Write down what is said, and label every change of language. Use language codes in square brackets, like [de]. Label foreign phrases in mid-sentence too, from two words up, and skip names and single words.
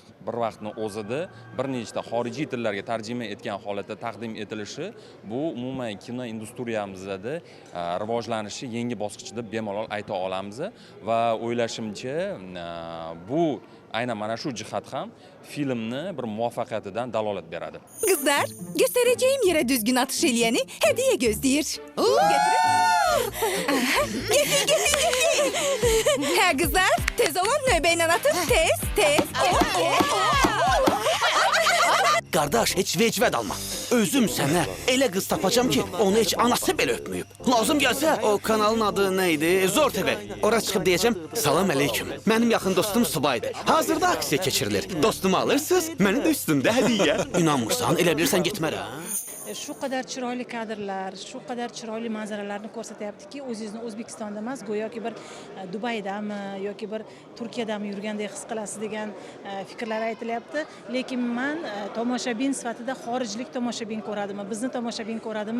[uz] bir vaqtning o'zida bir nechta xorijiy tillarga tarjima etgan holatda taqdim etilishi bu umuman kino industriyamizda rivojlanishi yangi bosqich deb bemalol ayta olamiz va o'ylashimcha bu aynan mana shu jihat ham filmni bir muvaffaqiyatidan dalolat beradi. [az] Kızlar, göstereceğim yere düzgün atış eleyeni hediye gözleyir. Getir. He kızlar, tez olun nöbeyle atın. Tez. Qardaş, heç vecvə dalma. Özüm sənə elə qız tapacam ki, onu heç anası belə öpməyib. Lazım gəlsə, o kanalın adı nə idi? Zor TV. Ora çıxıb deyəcəm, salam əleyküm. Mənim yaxın dostum subaydır. Hazırda aksiya keçirilir. Dostumu alırsınız, mənim də üstümdə hədiyyə. İnanmırsan, elə bilirsən getmərəm. [uz] Shu qadar chiroyli kadrlar, shu qadar chiroyli manzaralarni ko'rsatyaptiki, o'zingizni O'zbekistonda emas, go'yoki bir Dubaydami yoki bir Turkiyadami yurgandek his qilasiz degan fikrlar aytilyapti. Lekin men tomoshabin sifatida xorijlik tomoshabin ko'radimi, bizni tomoshabin ko'radimi?